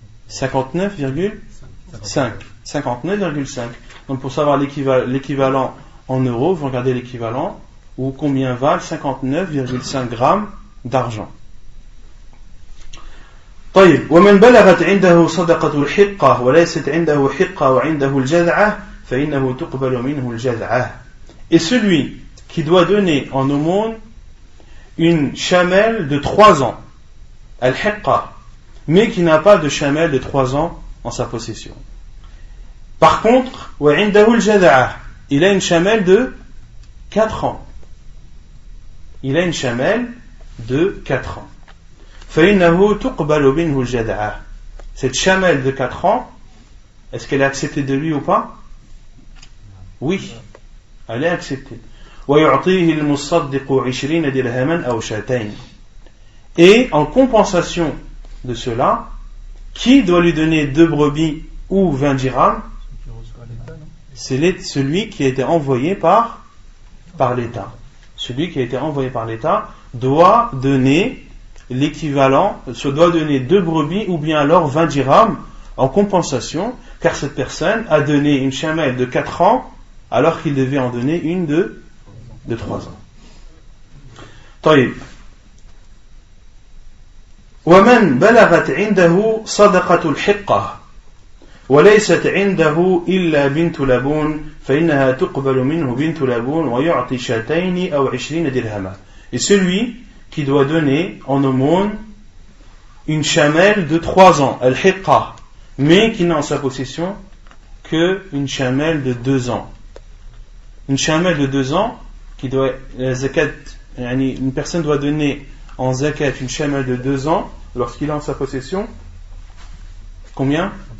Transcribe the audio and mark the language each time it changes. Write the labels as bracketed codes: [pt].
[fr] 59,5. 59,5. Donc pour savoir l'équivalent en euros, vous regardez l'équivalent, ou combien valent 59,5 grammes d'argent. [ar] طيب ومن بلغت عنده صدقة الحقة وليست عنده حقة وعنده الجذعة فإنه تقبل منه الجذعة. [fr] Et celui qui doit donner en aumône une chamelle de 3 ans, al-hiqqa, mais qui n'a pas de chamelle de 3 ans en sa possession. Par contre, [ar] وعنده الجذعة, [fr] il a une chamelle de 4 ans. Il a une chamelle de 4 ans. [ar] فإنه تقبل منه الجذعة. [fr] Cette chamelle de 4 ans, est-ce qu'elle est acceptée de lui ou pas? Oui, elle est acceptée. [ar] ويعطيه المصدق 20 درهما أو شاتين. [fr] Et en compensation de cela, qui doit lui donner 2 brebis ou 20 dirhams? C'est celui qui a été envoyé par l'État. Celui qui a été envoyé par l'État doit donner l'équivalent, doit donner 2 brebis ou bien alors 20 dirhams en compensation, car cette personne a donné une chamelle de 4 ans alors qu'il devait en donner une de 3 ans. [ar] طيب ومن بلغت عنده صدقة الحقة وليست عنده إلا بنت لبون فإنها تقبل منه بنت لبون ويعطي شاتين أو 20 درهما. [fr] Et celui qui doit donner en aumône une chamelle de 3 ans, al-hiqqa, mais qui n'a en sa possession qu'une chamelle de 2 ans. Une chamelle de 2 ans, qui doit, la zakat, une personne doit donner en zakat une chamelle de 2 ans lorsqu'il a en sa possession combien?